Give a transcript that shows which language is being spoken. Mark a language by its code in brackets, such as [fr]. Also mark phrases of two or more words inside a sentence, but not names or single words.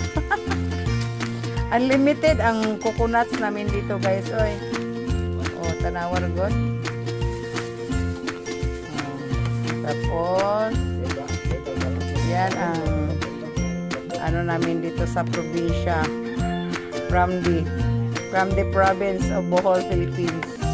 [tl] Unlimited ang coconuts namin dito guys. Oy. Tanawan god. Tapos, yan ang ano namin dito sa probinsya [en] from the province of Bohol, Philippines.